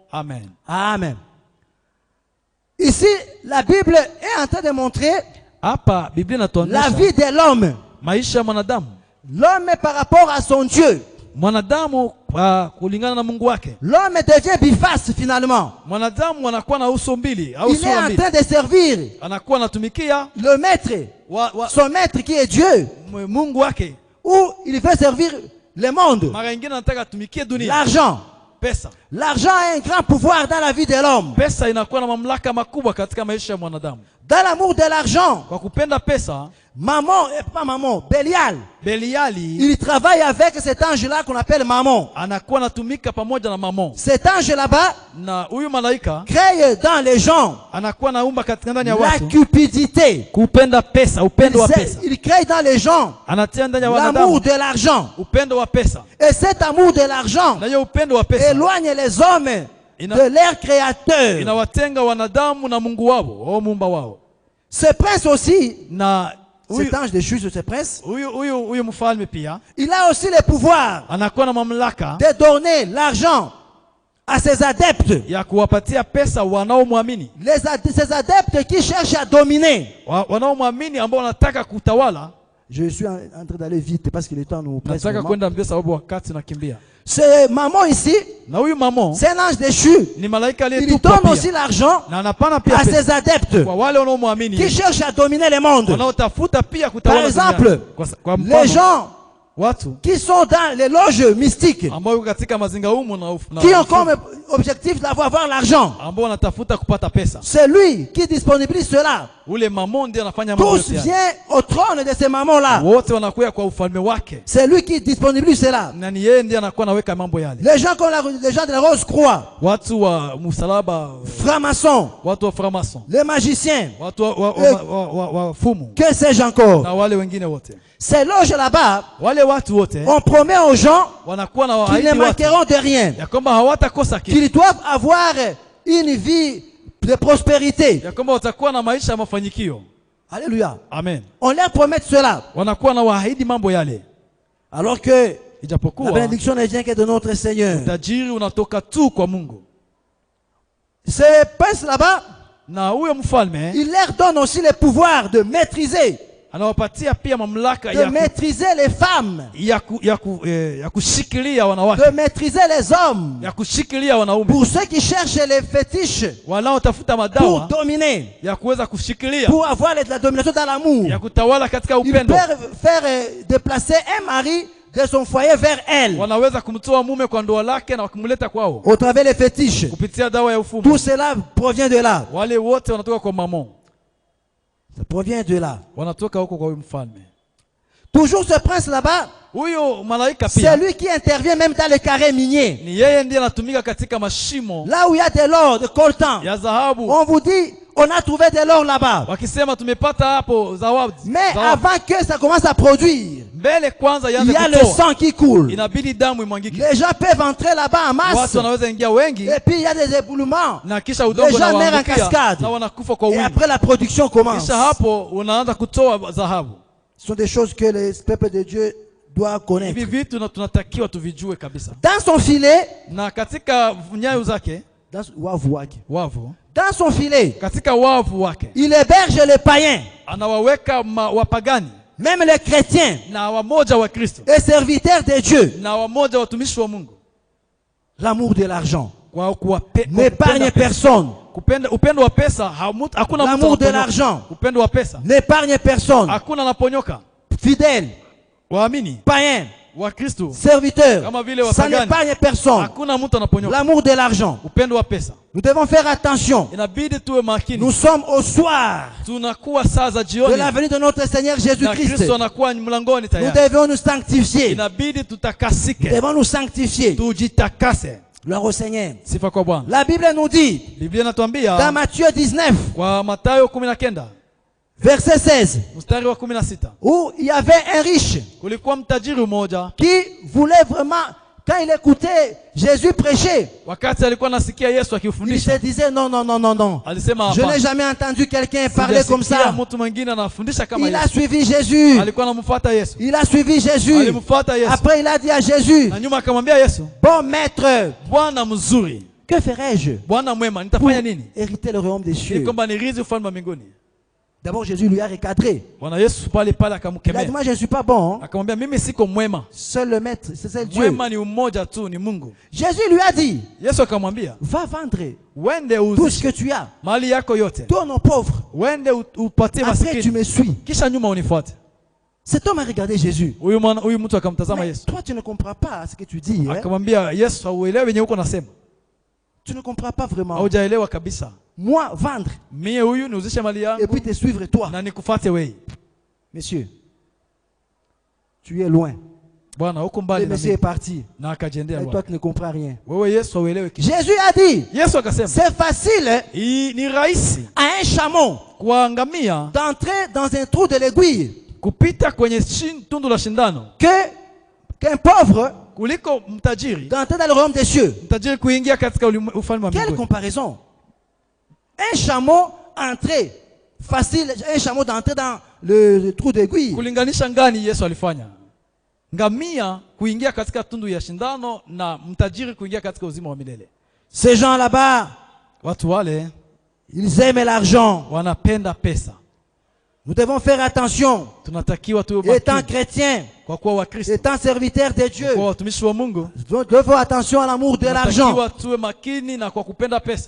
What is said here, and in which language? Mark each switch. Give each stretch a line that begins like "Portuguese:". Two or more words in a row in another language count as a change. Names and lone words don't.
French: Amen. Amen. Ici, la Bible est en train de montrer
Swahili: Hapa Biblia
French: la
Swahili: inatuonyesha
French: vie de l'homme.
Swahili: maisha ya mwanadamu.
French: L'homme par rapport à son Dieu.
Swahili: Mwanadamu kulingana na Mungu wake.
French: L'homme devient biface finalement.
Swahili: Mwanadamu anakuwa na uso mbili au
French: Il est
Swahili: sura
French: en
Swahili: mbili.
French: train de servir
Swahili: Anakuwa anatumikia
French: le maître, son maître qui est Dieu,
Swahili: Mungu wake.
French: ou il veut servir le monde.
Swahili: Mara nyingine anataka atumikie dunia.
French: L'argent.
Swahili: Pesa.
French: L'argent a un grand pouvoir dans la vie de l'homme.
Swahili: Pesa inakuwa na mamlaka makubwa katika maisha ya mwanadamu.
French: Dans l'amour de l'argent,
Swahili: Kwa kupenda pesa,
French: maman, et pas maman, Bélial,
Swahili: Beliali
French: il travaille avec cet ange-là qu'on appelle maman.
Swahili: anakuwa anatumika pamoja na mamon.
French: Cet ange là-bas
Swahili: Na huyu malaika
French: crée dans les gens
Swahili: anakuwa naumba katika ndani ya
French: la
Swahili: watu
French: cupidité.
Swahili: kupenda pesa, upendo wa pesa.
French: Il crée dans les gens
Swahili: Anatia ndani ya
French: l'amour
Swahili: wanadamu
French: de l'argent.
Swahili: upendo wa pesa.
French: Et cet amour de l'argent
Swahili: Na hiyo upendo wa pesa
French: éloigne les hommes de leur créateur.
Swahili: inawatenga wanadamu na Mungu wao, au muumba wao.
French: Ce prince aussi,
Swahili: Na
French: cet ange de juge, ce prince,
Swahili: huyu mfalme pia
French: il a aussi le pouvoir
Swahili: anakuwa na mamlaka
French: de donner l'argent à ses adeptes.
Swahili: ya kuwapatia pesa wanaomwamini.
French: Ces adeptes qui cherchent à dominer.
Swahili: Wanaomwamini ambao wanataka kutawala.
French: Je suis en train d'aller vite parce que le temps nous presse.
Swahili: Nataka kwenda mbio sababu wakati nakimbia.
French: Ce maman ici,
Swahili: Na huyu mamon
French: c'est un ange déchu.
Swahili: ni malaika
French: Il
Swahili: aliyetupwa
French: donne
Swahili: pia.
French: aussi l'argent
Swahili: Na anapana pia
French: à
Swahili: pesa
French: ses adeptes
Swahili: kwa wale wanaomwamini
French: qui cherchent à dominer le monde.
Swahili: wanaotafuta pia
French: Par
Swahili: kutawala
French: exemple,
Swahili: duniani. Kwa
French: les
Swahili: mfano,
French: gens
Swahili: watu
French: qui sont dans les loges mystiques,
Swahili: ambao yuko katika mazinga humu
French: qui ont comme objectif d'avoir l'argent.
Swahili: ambao wanatafuta kupata pesa.
French: C'est lui qui disponibilise cela.
Swahili: Ule mamon ndiye anafanya mambo
French: Tous
Swahili: yote haya.
French: viennent au trône de ces mamans-là.
Swahili: Wote wanakuja kwa ufalme wake.
French: C'est lui qui disponibilise cela.
Swahili: Na ni yeye ndiye anakuwa anaweka mambo yale.
French: Les gens comme les gens de la Rose Croix,
Swahili: Watu wa msalaba,
French: francs-maçons,
Swahili: watu wa franc-maçon,
French: les magiciens,
Swahili: watu wa fumu
French: que sais-je encore.
Swahili: na wale wengine wote.
French: Ces loges là-bas,
Swahili: Wale watu wote
French: on promet aux gens
Swahili: wanakuwa na
French: qu'ils ne
Swahili: waahidi watu
French: manqueront de rien,
Swahili: ya kwamba hawatakosa kitu,
French: qu'ils doivent avoir une vie de prospérité.
Swahili: ya kwamba watakuwa na maisha ya mafanikio.
French: Alléluia. Amen. On leur promet cela.
Swahili: Wanakuwa na waahidi mambo yale,
French: Alors que la
Swahili: ijapokuwa
French: bénédiction ne vient que de notre Seigneur.
Swahili: utajiri unatoka tu kwa Mungu.
French: Ce prince là-bas,
Swahili: Na huyo mfalme
French: il leur donne aussi le pouvoir de maîtriser,
Swahili: anawapatia pia mamlaka
French: de maîtriser les femmes,
Swahili: ya kushikilia wanawake,
French: de maîtriser les hommes.
Swahili: ya kushikilia wanaume,
French: Pour ceux qui cherchent les fétiches,
Swahili: wanaotafuta
French: pour
Swahili: madawa
French: dominer,
Swahili: ya kuweza kushikilia,
French: pour avoir la domination dans l'amour.
Swahili: ya kutawala katika
French: Ils
Swahili: upendo.
French: peuvent faire déplacer un mari de son foyer vers elle,
Swahili: Wanaweza kumtoa mume kwa ndoa lake na kumleta kwao
French: au travers les fétiches.
Swahili: kupitia dawa ya ufumu.
French: Tout cela provient de là.
Swahili: Wale wote wanatoka kwa mamon,
French: Ça provient de là.
Swahili: wanatoka huko kwa huyu mfalme.
French: Toujours ce prince là-bas,
Swahili: Huyo malaika
French: c'est
Swahili: pia
French: lui qui intervient même dans les carrés miniers.
Swahili: ni yeye ndiye anatumika katika mashimo
French: Là où il y a de l'or, de coltan,
Swahili: ya dhahabu.
French: on vous dit, on a trouvé de l'or là-bas.
Swahili: Wakisema tumepata hapo zawadi.
French: Mais avant que ça commence à produire,
Swahili: Mbele kwanza
French: il
Swahili: ianze
French: y a le
Swahili: kutoa,
French: sang qui coule.
Swahili: inabidi damu imwangike.
French: Les gens peuvent entrer là-bas en masse.
Swahili: Watu wanaweza ingia wengi
French: Et puis il y a des éboulements.
Swahili: na kisha udongo
French: Les gens meurent en
Swahili: unawaangukia
French: cascade.
Swahili: na wanakufa kwa
French: Et
Swahili: wingi.
French: après la production commence.
Swahili: Kisha hapo unaanza kutoa dhahabu.
French: Ce sont des choses que le peuple de Dieu doit connaître.
Swahili: Hivi vitu na tunatakiwa tuvijue kabisa.
French: Dans son filet,
Swahili: Na katika nyayo zake wavu,
French: dans son filet,
Swahili: katika wavu wake
French: il héberge les païens,
Swahili: anawaweka wapagani
French: même les chrétiens
Swahili: na wamoja wa Kristo
French: et serviteurs de Dieu.
Swahili: na wamoja watumishi wa Mungu.
French: L'amour de l'argent
Swahili: Kwa
French: n'épargne personne.
Swahili: upendo wa pesa hakuna mtu
French: L'amour de
Swahili: anaponyoka.
French: l'argent
Swahili: Upendo wa pesa
French: n'épargne personne.
Swahili: hakuna anaponyoka.
French: Fidèles,
Swahili: Waamini
French: païens,
Swahili: wa Kristo
French: serviteurs,
Swahili: kama vile
French: ça
Swahili: wapagani
French: n'épargne personne.
Swahili: hakuna mtu anaponyoka.
French: L'amour de l'argent.
Swahili: Upendo wa pesa
French: Nous devons faire attention.
Swahili: inabidi tuwe makini.
French: Nous sommes au soir
Swahili: Tunakuwa saa za
French: de
Swahili: jioni
French: la venue de notre Seigneur
Swahili: na
French: Jésus-Christ.
Swahili: Kristo anakuwa mlangoni
French: Nous
Swahili: tayari.
French: devons nous sanctifier.
Swahili: Inabidi
French: Nous
Swahili: tutakasike,
French: devons nous sanctifier.
Swahili: tujitakase.
French: Gloire au Seigneur.
Swahili: Sifa kwa Bwana.
French: La Bible nous dit,
Swahili: Biblia
French: dans
Swahili: inatuambia
French: Matthieu 19,
Swahili: kwa Mathayo 19
French: verset 16,
Swahili: mstari wa 16.
French: où il y avait un riche
Swahili: Kulikuwa mtajiri mmoja,
French: qui voulait vraiment, quand il écoutait Jésus prêcher,
Swahili: wakati alikuwa nasikia Yesu
French: il se
Swahili: akifundisha,
French: disait non, non, non, non, non.
Swahili: alisema
French: Je n'ai
Swahili: hapana,
French: jamais entendu quelqu'un parler comme
Swahili: sijasikia
French: ça.
Swahili: mtu mwingine anafundisha kama
French: Il a
Swahili: Yesu.
French: suivi Jésus.
Swahili: Alikuwa anamfuata Yesu.
French: Il a suivi Jésus.
Swahili: Alimfuata Yesu.
French: Après, il a dit à Jésus,
Swahili: Na nyuma akamwambia Yesu,
French: bon maître,
Swahili: Bwana mzuri,
French: que ferais-je
Swahili: Bwana mwema,
French: pour
Swahili: nitafanya nini
French: hériter le royaume des
Swahili: ili
French: cieux?
Swahili: kwamba nirithi ufalme wa mbinguni?
French: D'abord, Jésus lui a recadré.
Swahili: Bwana Yesu pale
French: Il
Swahili: pale
French: a dit,
Swahili: akamkemea,
French: moi je ne suis pas bon. Hein.
Swahili: akamwambia mimi siko mwema,
French: Seul le maître, c'est seul Dieu.
Swahili: mwema ni umoja tu, ni Mungu.
French: Jésus lui a dit,
Swahili: Yesu akamwambia,
French: va vendre
Swahili: uende
French: tout ce
Swahili: uzishe
French: que tu as.
Swahili: mali yako yote,
French: Donne aux pauvres.
Swahili: uende upatie
French: Après, tu
Swahili: masikini,
French: me suis.
Swahili: kisha nyuma unifuate.
French: Cet homme a regardé Jésus.
Swahili: Huyu mtu akamtazama
French: Mais
Swahili: Yesu,
French: toi, tu ne comprends pas ce que tu dis. Hein?
Swahili: akamwambia Yesu, hauelewi wenye uko nasema,
French: Tu ne comprends pas vraiment.
Swahili: haujaelewa kabisa.
French: Moi, vendre
Swahili: Mie huyu niuzishe mali
French: et
Swahili: yangu
French: puis te suivre toi.
Swahili: na nikufuate wewe.
French: Monsieur, tu es loin.
Swahili: Bwana huko
French: Le
Swahili: mbali na
French: monsieur est
Swahili: mimi,
French: parti.
Swahili: na akajiendea
French: Et toi,
Swahili: Bwana.
French: tu ne comprends rien.
Swahili: Wewe Yesu hauelewi kitu.
French: Jésus a dit,
Swahili: Yesu akasema,
French: c'est facile
Swahili: hii ni rahisi
French: à un chameau
Swahili: kwa ngamia
French: d'entrer dans un trou de l'aiguille
Swahili: kupita kwenye tundu la shindano
French: qu'un pauvre
Swahili: kuliko mtajiri
French: d'entrer dans le royaume des cieux.
Swahili: mtajiri kuingia katika ufalme wa
French: Quelle
Swahili: mbinguni.
French: comparaison? Un chameau entrer, facile, un chameau d'entrer dans le trou d'aiguille.
Swahili: Kulinganisha ngani Yesu alifanya? Ngamia kuingia katika tundu ya shindano na mtajiri kuingia katika uzima wa milele.
French: Ces gens là-bas,
Swahili: Watu wale
French: ils aiment l'argent.
Swahili: wanapenda pesa.
French: Nous devons faire attention.
Swahili: Tunatakiwa tuwe
French: Étant
Swahili: makini
French: chrétiens,
Swahili: kwa kuwa Wakristo,
French: étant serviteurs de Dieu,
Swahili: kwa watumishi wa Mungu.
French: nous devons faire attention à l'amour de l'argent.
Swahili: Tunatakiwa tuwe makini na kwa kupenda pesa.